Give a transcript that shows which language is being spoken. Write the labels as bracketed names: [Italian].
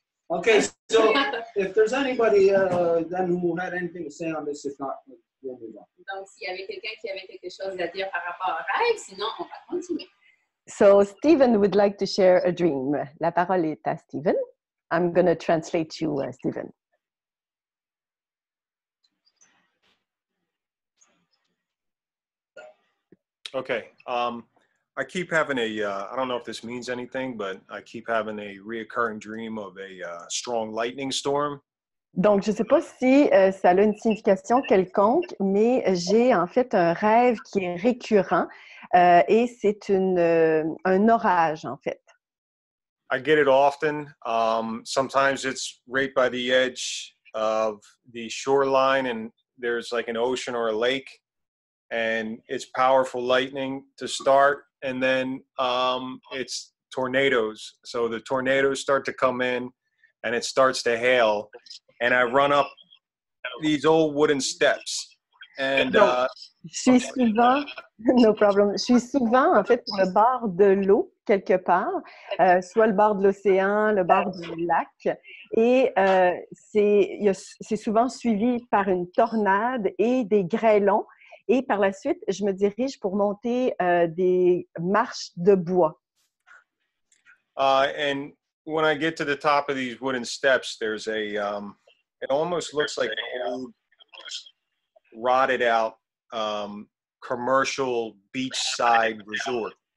[English] Okay, so if there's anybody then who had anything to say on this, if not, we'll move on. [French] Donc, s'il y avait quelqu'un qui avait quelque chose à dire par rapport au rêve, sinon on va continuer. [English] So Stephen would like to share a dream. [French] La parole est à Stephen. [English] I'm going to translate you, Stephen. Okay. I keep having I don't know if this means anything, but I keep having a reoccurring dream of a strong lightning storm. [French] Donc, je ne sais pas si ça a une signification quelconque, mais j'ai en fait un rêve qui est récurrent et c'est un orage en fait. [English] I get it often. Sometimes it's right by the edge of the shoreline and there's like an ocean or a lake and it's powerful lightning to start. And then it's tornadoes. So the tornadoes start to come in and it starts to hail. And I run up these old wooden steps. And [French] je suis souvent, [English] no problem. [French] Je suis souvent en fait sur le bord de l'eau quelque part, soit le bord de l'océan, le bord du lac. Et c'est souvent suivi par une tornade et des grêlons. Et par la suite, je me dirige pour monter des marches de bois. [English] And when I get to the top of these wooden steps, there's it almost looks like an old, rotted out commercial beachside resort.